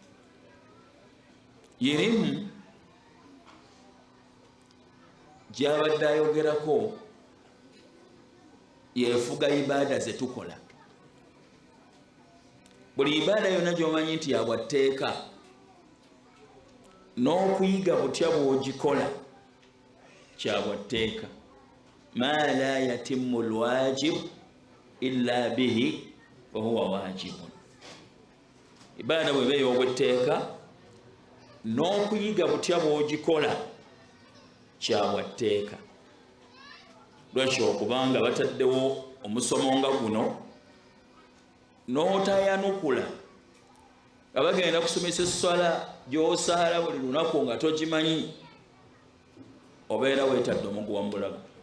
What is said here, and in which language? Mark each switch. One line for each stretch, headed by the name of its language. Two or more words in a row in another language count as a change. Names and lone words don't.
Ganda: Irimu gy'abadde ayogerako yeefuga ibaada ze tukola. Buli ibaada yonna gy'omanyi nti ya bwatteeka n'okuyiga butya bw'ogikola kya bwatteeka.
Arabic: ما لا يتم الواجب إلا به وهو واجب.
Ganda: Ibaada bw'eba ey'obwetteeka n'okuyiga butya bw'ogikola kya bwatteeka. Lwekyo okubanga bataddewo omusomo nga guno n'otayanukula nga bagenda kusomesa esswala gy'osaala buli lunaku nga togimanyi, obeera weetadde omuguwa mu bulago.